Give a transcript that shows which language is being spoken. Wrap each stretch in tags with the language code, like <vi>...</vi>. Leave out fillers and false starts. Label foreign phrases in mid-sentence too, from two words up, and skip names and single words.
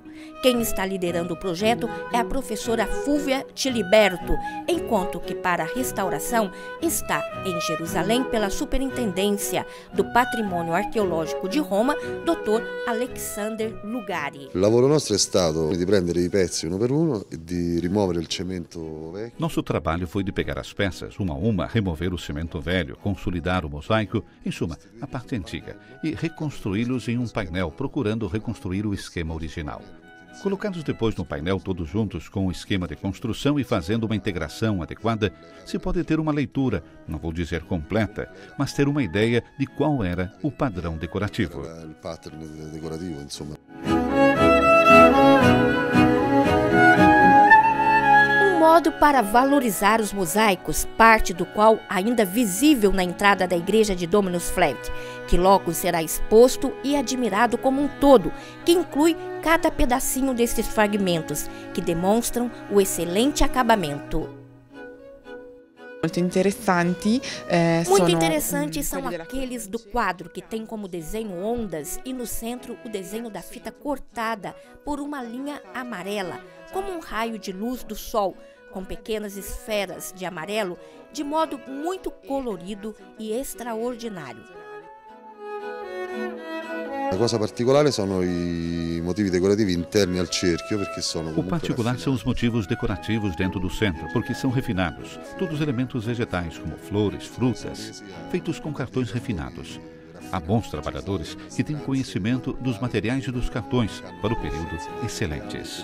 <pt>Quem está liderando o projeto é a professora Fulvia Tiliberto, enquanto que para a restauração está em Jerusalém pela Superintendência do Patrimônio Arqueológico de Roma, Dr. Alexander Lugari.</pt> <it>O lavoro nostro è stato di prendere i pezzi uno per uno e di rimuovere il cemento vecchio.</it> <pt>Nosso trabalho foi de pegar as peças, uma a uma, remover o cimento velho, consolidar o mosaico, em suma, a parte antiga, e reconstruí-los em um painel, procurando reconstruir o esquema original. Colocados depois no painel todos juntos com o esquema de construção e fazendo uma integração adequada, se pode ter uma leitura, não vou dizer completa, mas ter uma ideia de qual era o padrão decorativo.</pt> <it>Il pattern decorativo, insomma.</it> <pt>modo para valorizar os mosaicos, parte do qual ainda visível na entrada da igreja de Dominus Flevit, que logo será exposto e admirado como um todo, que inclui cada pedacinho destes fragmentos, que demonstram o excelente acabamento. Muito interessantes são aqueles do quadro que tem como desenho ondas e no centro o desenho da fita cortada por uma linha amarela, como um raio de luz do sol, com pequenas esferas de amarelo, de modo muito colorido e extraordinário.</pt> <it>La cosa particolare sono I motivi decorativi interni al cerchio, perché sono</it> <pt>O particular são os motivos decorativos dentro do centro, porque são refinados. Todos elementos vegetais, como flores, frutas, feitos com cartões refinados. Há bons trabalhadores que têm conhecimento dos materiais e dos cartões para o período excelentes.</pt>